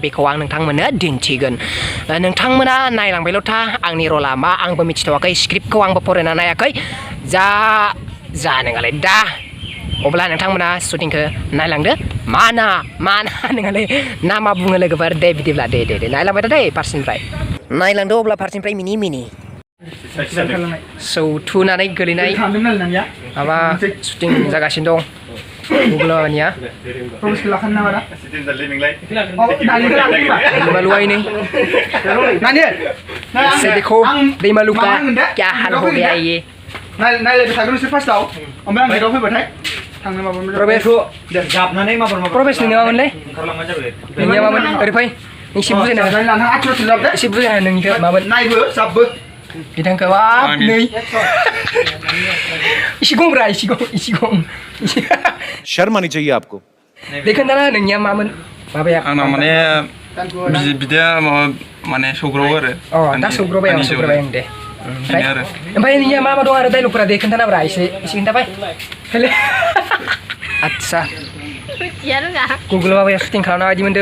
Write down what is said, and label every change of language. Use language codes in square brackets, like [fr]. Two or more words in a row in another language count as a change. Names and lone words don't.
[brx] बेखौ आं नोंथांमोनो दिन्थिगोन नोंथांमोना नायलांबायल' था आंनि रला मा आंबो मिथिथ'वाखै स्क्रिप्टखौ आंबो फरायना नायाखै जा नोङालाय दा अब्ला नोंथांमोना शुटिंखौ नायलांदो माना नोङालै ना मा बुङो लोगोफोर दे बिदिब्ला दे नायलांबाय था दे फारसेनिफ्राय नायलांदो अब्ला फारसेनिफ्राय मिनि सौथुनानै गोलैनाय माबा शुटिं जागासिनो दं गुगल बाबानिया दैमालुआइनै से [hi] देखो दैमालु का क्या हाल हो गया ये [brx] नायलायबाय थागोन नोंसोर फार्स्टआव ओमफ्राय आं गेटआव फैबाथाय थांनो माबा जाबनानै प्रबेस नोंनि मामोनलै नोंनिया मामोन ओरै फै एसे बुजायना एसे बुजायना नोंनिखौ मामोन नायबो जाबबो बिथांखौ बाब नै इसे गंब्रा इसे गं [hi] शर्म आनी चाहिए आपको [brx] देखोना नोंनिया मामोन माबाया आंना माने बिदिया माबा माने सौग्रावो आरो दा सौग्रावबाय आं दे ओमफ्राय नोंनिया मा दं आरो डायलगफोरा दे खोन्थानाब्रा एसे खोन्थाबाय हेले आदसा गुगल बाबाया शुटिं खालामना बायदि मोनदों